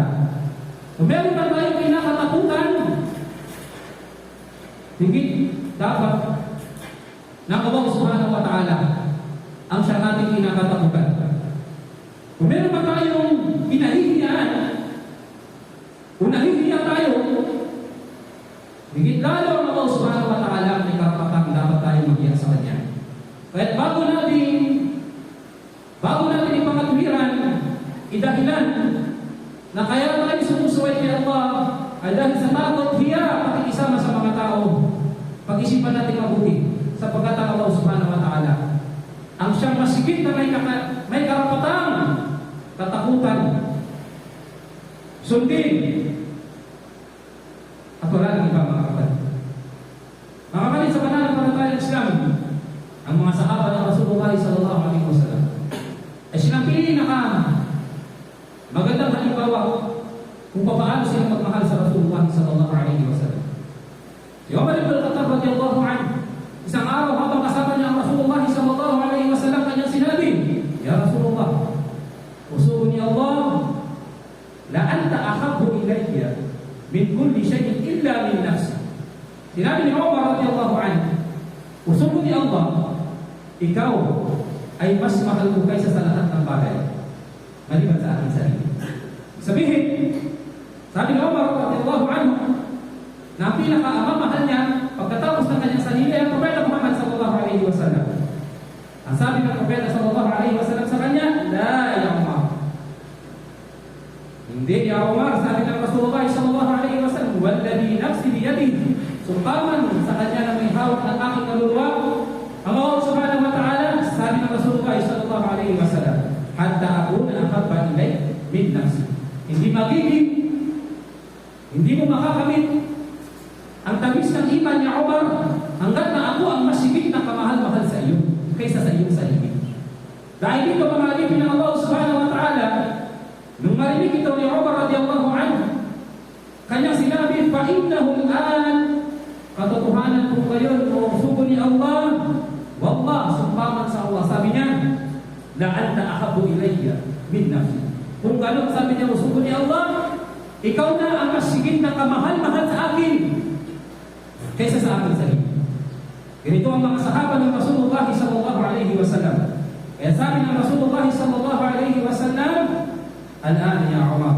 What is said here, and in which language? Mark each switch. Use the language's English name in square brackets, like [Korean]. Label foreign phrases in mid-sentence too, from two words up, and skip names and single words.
[Filipino] Kung meron pa tayong kinakatakutan, higit dapat ng Allah [Arabic] سبحانه وتعالى [Filipino] ang siya nating kinakatakutan. Kung meron pa tayong pinahihiyaan, kung nahihiya tayo, higit lalo ang Allah [Arabic] سبحانه وتعالى [Filipino] may karapatang dapat tayo maghiya sa Kanya. Kaya bago natin ipangatuwiran, idahilan na kaya tayo sumusuway kay Allah ay dahil sa takot hiya pakikisama sa mga tao. Pag-isipan natin mabuti sapagkat ang Allah [Arabic] سبحانه وتعالى [Filipino] ang siyang masigit na may karapatang katakutan, sundin at wala ng iba mga kapatid. Mga kapatid, sa pananampalatayang Islam, ang mga sahaba ng Rasulullah [Arabic] صلى الله عليه وسلم [Filipino] ay silang pinaka magandang halimbawa kung paano silang magmahal sa Rasulullah [Arabic] صلى الله عليه وسلم. [Filipino] Si Umar ibn al-Khattab [Arabic] رضي الله عنه, [Filipino] isang araw habang kasama niya ang Rasulullah [Arabic] صلى الله عليه وسلم, [Filipino] kanyang sinabi, [Arabic] "يا رسول الله، أسبني الله، لا أنت أحب إلي من كل شيء إلا من نفسي." [Filipino] Sinabi ni Umar [Arabic] رضي الله عنه, أسبني الله, [Filipino] ikaw ay mas mahal ko kaysa sa lahat ng bagay maliban sa aking sarili. Sabihin, sabi ni Umar [Arabic] رضي الله عنه, [Filipino] na ang pinaka-amamahal niya pagkatapos ng kanyang sarili ay ang Propeta Muhammad [Arabic] صلى الله عليه وسلم. [Filipino] Ang sabi ng Propeta [Arabic] صلى الله عليه وسلم [Filipino] sa kanya, [Arabic] لا يا عمر. [Filipino] Hindi ya Umar, sabi ng Rasulullah [Arabic] صلى الله عليه وسلم, والذي نفسي بيده, [Filipino] sumpaman sa kanya na may hawak ng aking kaluluwa, ang Allah [Arabic] سبحانه وتعالى, [Filipino] sabi ng Rasulullah [Arabic] صلى الله عليه وسلم, حتى أكون أحب إلي من نفسي. [Filipino] Hindi magiging, hindi mo makakamit ang tamis ng iman ni Umar hanggat na ako ang masigit na kamahal-mahal sa iyo kaysa sa iyong sarili. Dahil dito mga alipin ng Allah [Arabic] سبحانه وتعالى, [Filipino] nung marinig ito ni Umar [Arabic] رضي الله عنه, [Filipino] kanyang sinabi, [Arabic] فَإِنَّهُ الْآنِ, [Filipino] katotohanan po ngayon o sugo ni Allah, wallah, sumpaman sa Allah, sabi niya, [Arabic] لا أنت أحب إلي من نفسي. [Filipino] Kung gano'n, sabi niya, sugo ni Allah, ikaw na ang masigit na kamahal-mahal sa akin kaysa sa aking sarili. Ganito ang mga sahaba ng Rasulullah [Arabic] صلى الله عليه وسلم. [Filipino] Kaya sabi ng Rasulullah [Arabic] صلى الله عليه وسلم, الآن يا عمر.